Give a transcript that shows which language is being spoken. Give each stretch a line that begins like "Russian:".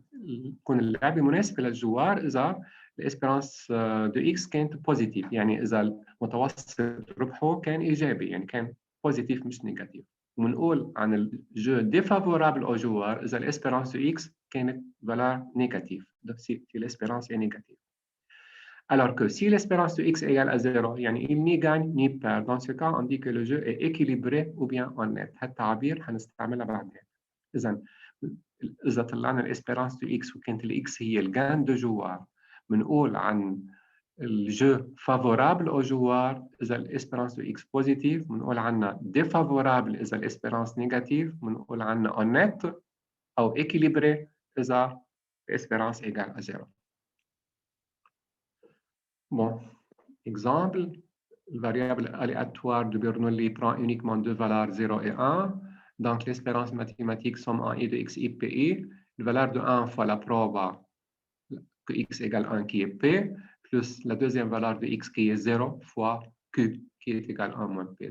Arabic: يكون اللعبة مناسبة للجوار إذا الإسبرانس
French: de X
Arabic: كانت positive. يعني إذا المتوسط ربحه كان إيجابي، يعني كان positive مش نيجاتيف. ونقول عن الجو
French: défavorable au joueur
Arabic: إذا الإسبرانس
French: de X
Arabic: كانت
French: valeur négative. Donc si l'espérance est négative. Alors que si l'espérance de X égale à 0,
Arabic: يعني
French: il ni gagne ni perd. Dans ce cas, on dit que le jeu est équilibré ou bien honnête.
Arabic: هذا التعبير هنستعملها بعدين. إذا طلعنا الإسبرانس
French: de X
Arabic: وكانت ال X هي الجان دو جوار، بنقول عن الجو
French: favorable au joueur
Arabic: إذا الإسبرانس
French: de X positive،
Arabic: بنقول عنها défavorable إذا الإسبرانس négative، بنقول عنها honnête أو équilibré إذا
French: l'espérance égale à 0. Bon, exemple, la variable aléatoire de Bernoulli prend uniquement deux valeurs 0 et 1. Donc, l'espérance mathématique somme en I de XI PI. La valeur de 1 fois la proba que X égale 1 qui est P, plus la deuxième valeur de X qui est 0 fois Q qui est égal à 1 moins P.